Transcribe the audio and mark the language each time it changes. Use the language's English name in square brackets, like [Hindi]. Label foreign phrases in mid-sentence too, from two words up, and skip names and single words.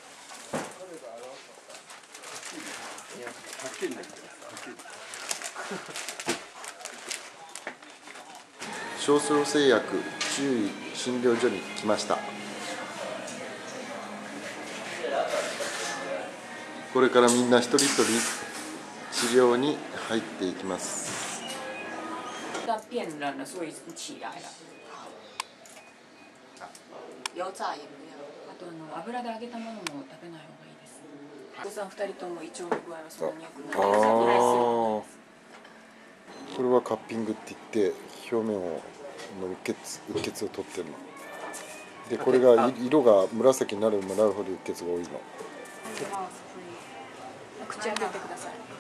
[Japanese] 少々製薬中医診療所に来ました。これからみんな一人一人治療に入っていきます。 [Chinese] 变冷了，所以起来了。油炸也不要。 [Japanese] あと油で揚げたものも食べない方がいいです。お子さん2人とも胃腸の具合はそんなに良くないです。これはカッピングって言って表面をのうっ血を取ってるので、これが色が紫になればなるほどうっ血が多いの。口開けてください。